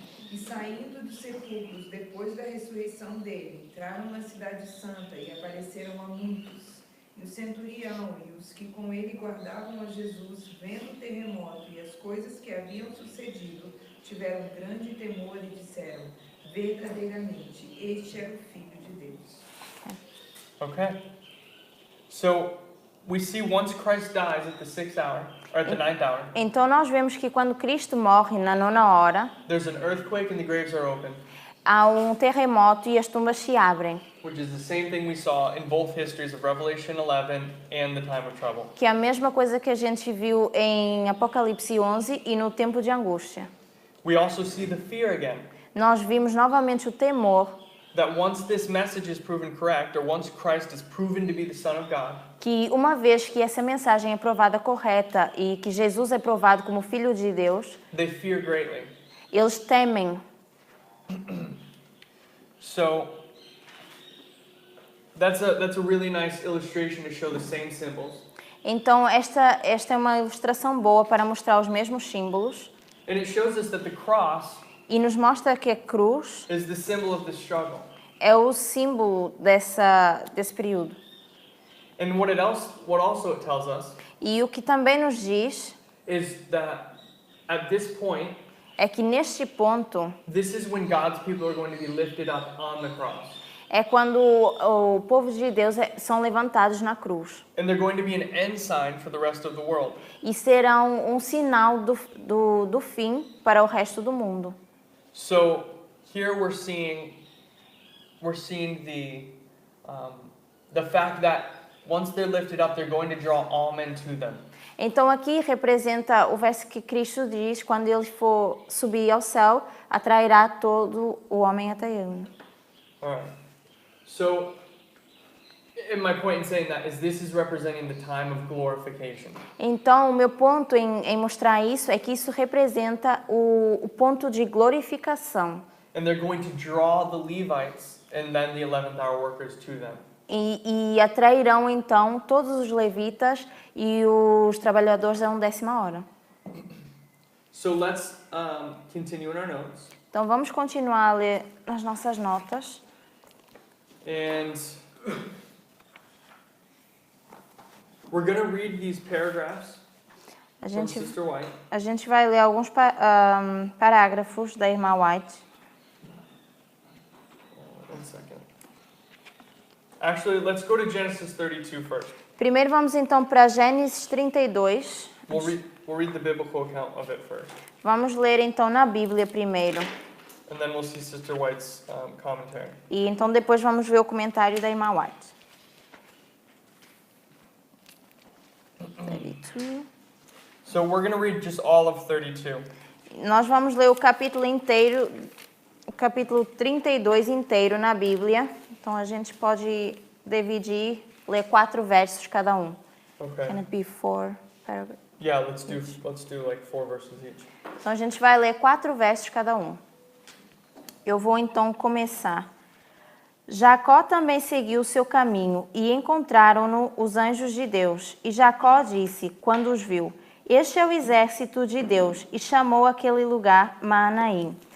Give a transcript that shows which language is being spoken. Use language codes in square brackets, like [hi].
[pt] E saindo dos sepulcros, depois da ressurreição dele, entraram na cidade santa e apareceram a muitos. E o centurião e os que com ele guardavam a Jesus, vendo o terremoto e as coisas que haviam sucedido, tiveram grande temor e disseram: verdadeiramente, este era o Filho de Deus. [en] Okay. So we see once Christ dies at the 6th hour, or at the 9th hour, [pt] Então nós vemos que quando Cristo morre na 9ª hora, [en] there's an earthquake and the graves are open, [pt] há um terremoto e as tumbas se abrem, [en] which is the same thing we saw in both histories of Revelation 11 and the time of trouble. [pt] que é a mesma coisa que a gente viu em Apocalipse 11 e no tempo de angústia. [en] We also see the fear again, [pt] Nós vimos novamente o temor [en] that once this message is proven correct, or once Christ is proven to be the Son of God, [pt] que uma vez que essa mensagem é provada correta e que Jesus é provado como Filho de Deus, [en] they fear greatly. [pt] eles temem. [en] So that's a really nice illustration to show the same symbols. [pt] Então esta é uma ilustração boa para mostrar os mesmos símbolos [en] And it shows us that the cross [pt] e nos mostra que a cruz [en] is the symbol of the struggle. [pt] é o símbolo desse período. [en] And what also it tells us [pt] E o que também nos diz [en] is that at this point, [pt] é que neste ponto [en] this is when God's people are going to be lifted up on the cross. [pt] é quando o povo de Deus são levantados na cruz. [en] And they're going to be an ensign for the rest of the world. [pt] E serão um sinal do fim para o resto do mundo. [en] So here we're seeing the fact that once they're lifted up, they're going to draw all men to them. [pt] Então aqui representa o verso que Cristo diz: quando ele for subir ao céu, atrairá todo o homem até ele. [en] All right. So, and my point in saying that is this is representing the time of glorification. [pt] Então o meu ponto em mostrar isso é que isso representa o ponto de glorificação. [en] And they're going to draw the Levites and then the 11th hour workers to them. [pt] E atrairão então todos os levitas e os trabalhadores da 10ª hora. [en] So let's continue in our notes. [pt] Então vamos continuar a ler as nossas notas. [en] And we're going to read these paragraphs [pt] A [en] from [pt] gente, [en] Sister White. [pt] a gente vai ler alguns parágrafos da irmã White. [en] One second. Actually, let's go to Genesis 32 first. [pt] Primeiro vamos então para Gênesis 32. [en] We'll read the biblical account of it first. [pt] Vamos ler então na Bíblia primeiro. [en] And then we'll see Sister White's commentary. [pt] E então depois vamos ver o comentário da irmã White. [en] 32. So we're going to read just all of 32. [pt] Nós vamos ler o capítulo inteiro, o capítulo 32 inteiro na Bíblia. Então a gente pode dividir, ler 4 versos cada um. [en] Okay. Can it be 4 paragraphs? Yeah, let's do like 4 verses each. [pt] Então a gente vai ler 4 versos cada um. Eu vou então começar. Jacó também seguiu o seu caminho e encontraram-no os anjos de Deus. E Jacó disse, quando os viu: este é o exército de Deus, e chamou aquele lugar Maanaim.